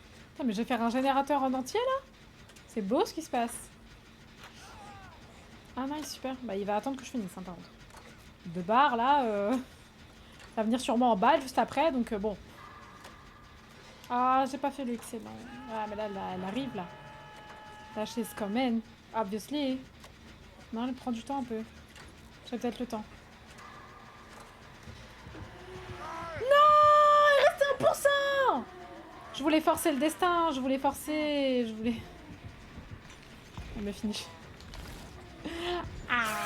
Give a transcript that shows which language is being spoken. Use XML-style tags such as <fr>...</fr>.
<fr>Putain, mais je vais faire un générateur en entier là. C'est beau ce qui se passe. Ah nice, super. Bah il va attendre que je finisse hein, par contre. De barre là. Va venir sûrement en balle juste après, donc bon. Ah, j'ai pas fait l'excellent. Ah, mais là, elle arrive là. Là,</fr> <en>she's coming, obviously.</en> <fr>Non, elle prend du temps un peu. J'ai peut-être le temps. Non, il reste 1%. Je voulais forcer le destin, je voulais forcer... Je voulais... Elle me finish. Ah.</fr>